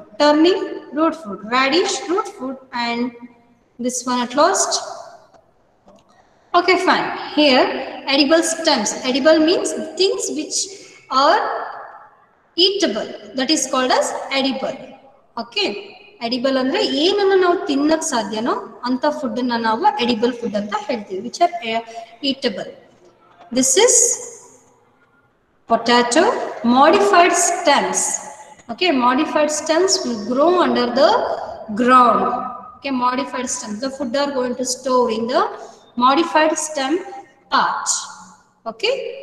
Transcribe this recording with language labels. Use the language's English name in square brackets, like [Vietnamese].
[English] Turnip, root food. Radish, root food. And this one at last. Okay, fine. Here, edible stems. Edible means things which are eatable. That is called as edible. Okay. [Kannada] Edible ಅಂದ್ರೆ ಏನನ್ನು ನಾವು ತಿನ್ನಕ್ಕೆ ಸಾಧ್ಯನೋ ಅಂತ food ಅನ್ನು ನಾವು edible food ಅಂತ ಹೇಳ್ತೀವಿ, [English] which are eatable. This is potato, modified stems. Okay, modified stems will grow under the ground. Okay, modified stems. The food are going to store in the modified stem part. Okay.